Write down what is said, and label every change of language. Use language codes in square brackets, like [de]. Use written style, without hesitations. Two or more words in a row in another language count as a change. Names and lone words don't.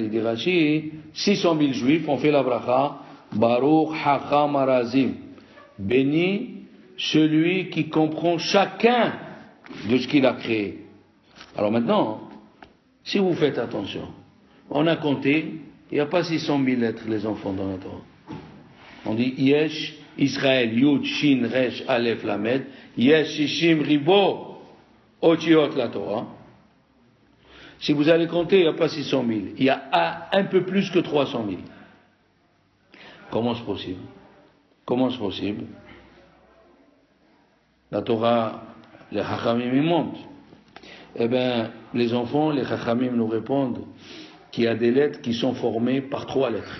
[fr] Il dit Rachid, 600 000 juifs ont fait la bracha, [he] ברוך חכם הרזים. [fr] Béni celui qui comprend chacun de ce qu'il a créé. Alors maintenant, si vous faites attention, on a compté, il n'y a pas 600 000 lettres, les enfants, dans la Torah. [he] On dit יש, ישראל, יוד, שין, ריש, אלף, למד, יש, שישים, ריבוא, אותיות, [fr] la Torah. Si vous allez compter, il n'y a pas 600 000, il y a un peu plus que 300 000. Comment c'est possible? Comment c'est possible? La Torah, les Chachamim y montent. Eh bien, les enfants, les Chachamim nous répondent qu'il y a des lettres qui sont formées par 3 lettres.